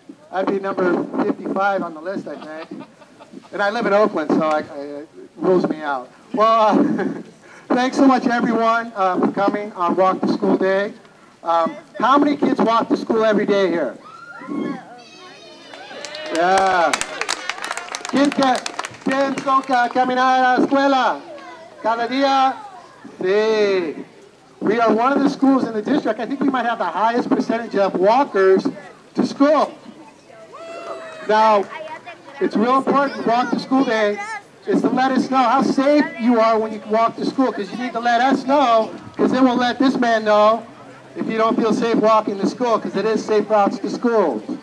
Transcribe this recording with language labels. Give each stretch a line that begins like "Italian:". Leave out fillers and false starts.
English: I'd be number 55 on the list, I think. And I live in Oakland, so it rules me out. Well, thanks so much, everyone, for coming on Walk to School Day. How many kids walk to school every day here? Yeah.
Spanish: ¿Quién toca caminar a la escuela? Cada día? Sí.
English: We are one of the schools in the district. I think we might have the highest percentage of walkers to school. Now, it's real important to Walk to School Day is to let us know how safe you are when you walk to school, because you need to let us know, because then we'll let this man know if you don't feel safe walking to school, because it is Safe Routes to School.